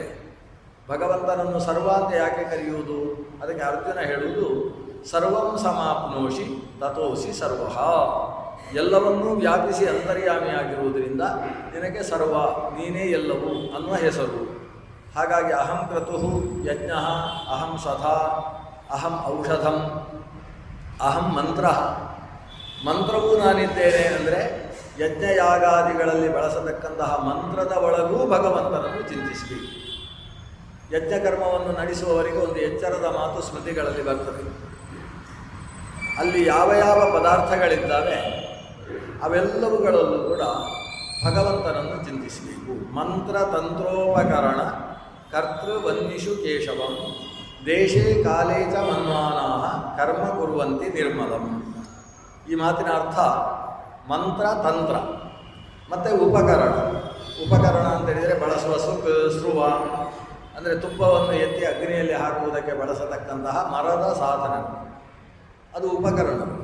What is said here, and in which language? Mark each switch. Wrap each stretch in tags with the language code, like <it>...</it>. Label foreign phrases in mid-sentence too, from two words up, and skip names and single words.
<kn>ಭಗವಂತನನ್ನು ಸರ್ವ ಅಂತ ಯಾಕೆ ಕರೆಯುವುದು? ಅದಕ್ಕೆ ಅರ್ಜುನ ಹೇಳುವುದು,</kn> <sa>ಸರ್ವಂ ಸಮಾಪ್ನೋಷಿ ತಥೋಸಿ ಸರ್ವಃ.</sa> <kn>ಎಲ್ಲವನ್ನೂ ವ್ಯಾಪಿಸಿ ಅಂತರ್ಯಾಮಿಯಾಗಿರುವುದರಿಂದ ನಿನಗೆ ಸರ್ವ, ನೀನೇ ಎಲ್ಲವೂ ಅನ್ನುವ ಹೆಸರು.</kn> <sa>ಹಾಗಾಗಿ ಅಹಂ ಕ್ರತು ಯಜ್ಞ, ಅಹಂ ಸ್ವಧಾ, ಅಹಂ ಔಷಧಂ, ಅಹಂ ಮಂತ್ರ.</sa> <kn>ಮಂತ್ರವೂ ನಾನಿದ್ದೇನೆ ಅಂದರೆ ಯಜ್ಞಯಾಗಾದಿಗಳಲ್ಲಿ ಬಳಸತಕ್ಕಂತಹ ಮಂತ್ರದ ಒಳಗೂ ಭಗವಂತನನ್ನು ಚಿಂತಿಸಬೇಕು. ಯಜ್ಞಕರ್ಮವನ್ನು ನಡೆಸುವವರಿಗೆ ಒಂದು ಎಚ್ಚರದ ಮಾತು ಸ್ಮೃತಿಗಳಲ್ಲಿ ಬರ್ತದೆ. ಅಲ್ಲಿ ಯಾವ ಯಾವ ಪದಾರ್ಥಗಳಿದ್ದಾವೆ ಅವೆಲ್ಲವುಗಳಲ್ಲೂ ಕೂಡ ಭಗವಂತನನ್ನು ಚಿಂತಿಸಬೇಕು.</kn> <sa>ಮಂತ್ರ ತಂತ್ರೋಪಕರಣ ಕರ್ತೃವನ್ನಿಷು ಕೇಶವಂ ದೇಶೇ ಕಾಲೇ ಚ ಮನ್ವಾನಾಃ ಕರ್ಮ ಕುರ್ವಂತಿ ನಿರ್ಮಲಂ.</sa> <kn>ಈ ಮಾತಿನ ಅರ್ಥ ಮಂತ್ರ, ತಂತ್ರ ಮತ್ತು ಉಪಕರಣ. ಉಪಕರಣ ಅಂತೇಳಿದರೆ ಬಳಸುವ ಸ್ರುವ ಅಂದರೆ ತುಪ್ಪವನ್ನು ಎತ್ತಿ ಅಗ್ನಿಯಲ್ಲಿ ಹಾಕುವುದಕ್ಕೆ ಬಳಸತಕ್ಕಂತಹ ಮರದ ಸಾಧನ, ಅದು ಉಪಕರಣ.</kn>